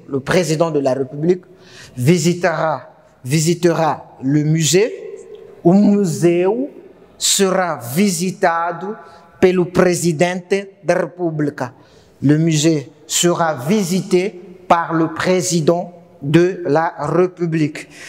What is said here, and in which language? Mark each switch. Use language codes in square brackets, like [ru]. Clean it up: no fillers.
[fr] Le président de la République visitera le musée. [pt] O museu será visitado pelo presidente da República. [fr] Le musée sera visité par le président de la République.